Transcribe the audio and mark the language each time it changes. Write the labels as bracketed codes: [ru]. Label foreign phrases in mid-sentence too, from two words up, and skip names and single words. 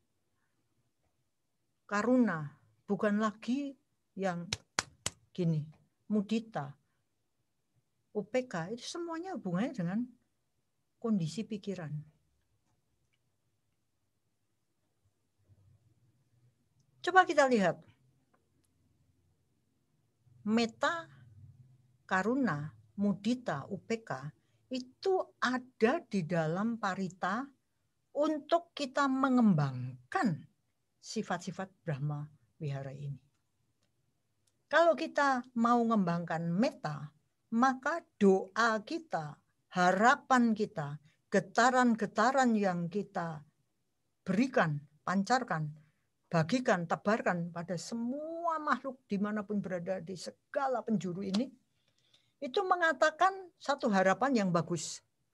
[id] Karuna, bukan lagi yang gini. [pi] Mudita, upeka, [id] itu semuanya hubungannya dengan kondisi pikiran. Coba kita lihat. [pi] Metta, karuna, mudita, upeka, [id] itu ada di dalam Parita untuk kita mengembangkan sifat-sifat Brahma Wihara ini. Kalau kita mau mengembangkan metta, maka doa kita, harapan kita, getaran-getaran yang kita berikan, pancarkan, bagikan, tebarkan pada semua makhluk dimanapun berada di segala penjuru ini, itu mengatakan satu harapan yang bagus.